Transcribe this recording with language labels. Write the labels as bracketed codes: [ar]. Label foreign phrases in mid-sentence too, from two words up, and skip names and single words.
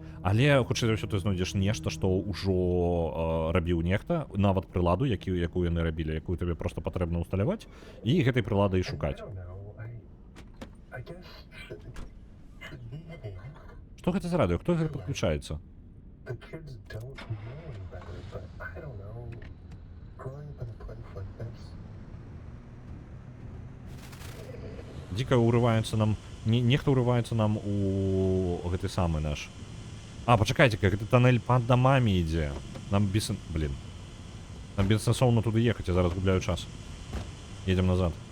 [be] Але, хутчэй за ўсё, ты знойдзеш нешта, што ўжо рабіў нехта, нават прыладу, якую яны рабілі, якую табе проста патрэбна ўсталяваць, і гэтай прылады і шукаць. Што гэта за радыё? Хто гэта падключаецца? [en] The kids don't know any better, but I don't know. Growing up in a place like this. [be] Дико урываецца нам... Нехта урываецца нам у гэты самы наш. Пачакайце-ка, гэты тоннель пад дамамі ідзе. Нам без... Блин. Нам бессэнсоўна туды ехаць, я зараз губляю час. [ru] Едем назад.